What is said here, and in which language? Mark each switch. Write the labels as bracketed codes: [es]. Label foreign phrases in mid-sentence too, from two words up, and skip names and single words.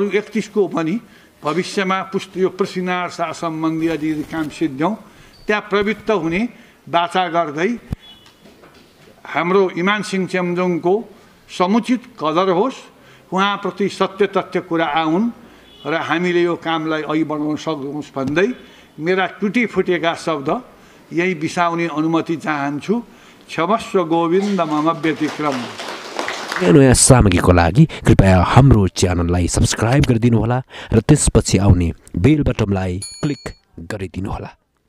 [ne] 31 को पनि भविष्यमा यो पृथ्वीनारायण शाह सम्बन्धी यदि काम सिद्ध्यौँ त्यहाँ प्रवृत्त हुने बाचा गर्दै हाम्रो इमानसिंह चेम्जोङको समुचित कदर होस्, उहाँप्रति सत्य तथ्य कुरा आउन् र हामीले यो कामलाई अघि बढाउन सक्छौँ भन्दै मेरा टुटी फुटेका शब्द यही बिसाउने अनुमति चाहन्छु। [sa] क्षमस्व गोविन्द मम व्यतिक्रम। [ne] नयाँ सामग्रीको लागि कृपया हाम्रो च्यानललाई सब्स्क्राइब गरिदिनुहोला र त्यसपछि आउने बेल बटनलाई क्लिक गरिदिनुहोला।